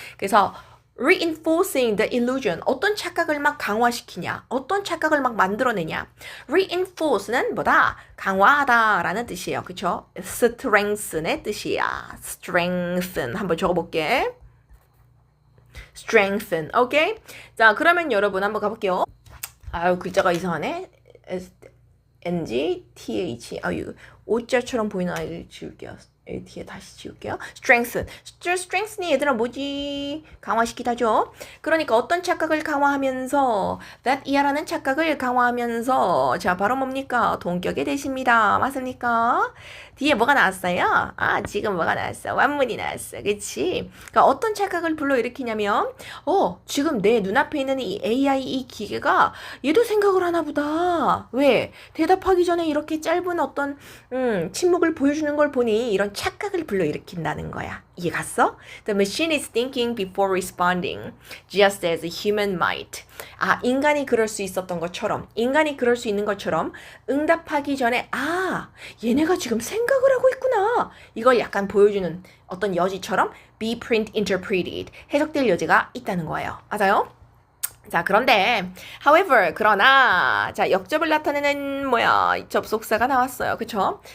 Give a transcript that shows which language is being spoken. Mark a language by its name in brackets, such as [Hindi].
[Korean] 그래서 [English] reinforcing the illusion. [Korean] 어떤 착각을 막 강화시키냐. 어떤 착각을 막 만들어내냐. reinforce는 뭐다? 강화하다라는 뜻이에요. 그쵸? strengthen의 뜻이야. strengthen. 한번 적어볼게. strengthen. 오케이? 자, 그러면 여러분 한번 가볼게요. 아유, 글자가 이상하네. NG, TH. 아유, 오자처럼 보이는 아이를 지울게요. 뒤에 다시 지울게요. strengthen. strengthen이 얘들아 뭐지? 강화시키다죠. 그러니까 어떤 착각을 강화하면서 that 이하라는 착각을 강화하면서 자, 바로 뭡니까? 동격의 대시입니다. 맞습니까? 뒤에 뭐가 나왔어요? 지금 뭐가 나왔어? 완문이 나왔어. 그치? 그러니까 어떤 착각을 불러일으키냐면 지금 내 눈앞에 있는 이 AI 이 기계가 얘도 생각을 하나 보다. 왜? 대답하기 전에 이렇게 짧은 어떤 침묵을 보여주는 걸 보니 이런 착각을 불러일으킨다는 거야. 이해 갔어? [English] The machine is thinking before responding, just as a human might. [Korean] 인간이 그럴 수 있었던 것처럼, 인간이 그럴 수 있는 것처럼 응답하기 전에 얘네가 지금 생각을 하고 있구나. 이걸 약간 보여주는 어떤 여지처럼 [English] be print interpreted, [Korean] 해석될 여지가 있다는 거예요. 맞아요? 자, 그런데 however, 그러나 자, 역접을 나타내는 접속사가 나왔어요. 그쵸?